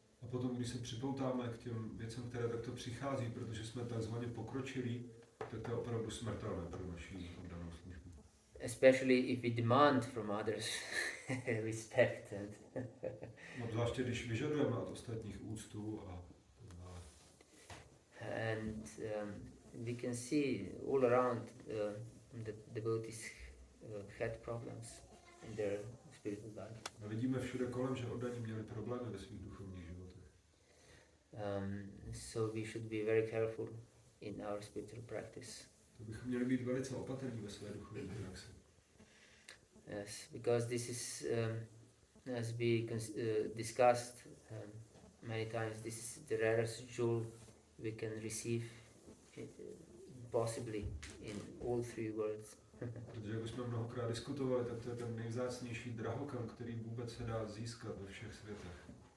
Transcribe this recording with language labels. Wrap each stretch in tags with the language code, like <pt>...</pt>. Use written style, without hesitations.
<cs>A potom, když se připoutáme k těm věcem, které takto přichází, protože jsme takzvaně pokročilí, tak to je opravdu smrtelné pro naši oddanou službu.</cs> <en>Especially if we demand from others respect.</en> <cs>Zvláště když vyžadujeme od ostatních úctu</cs> <en>and we can see all around the devotees had problems in their spiritual life.</en> <cs>A vidíme všude kolem, že oddaní měli problémy ve svých duchovních životech.</cs> <en>So we should be very careful in our spiritual practice.</en> <cs>To bychom měli být velice opatrní ve své duchovní praxi.</cs> <en>Yes, because this is, as we discussed many times, this is the rarest jewel we can receive possibly in all three worlds.</en> <cs>Protože jak už jsme mnohokrát diskutovali, tak to je ten nejvzácnější drahokam, který vůbec se dá získat ve všech světech.</cs>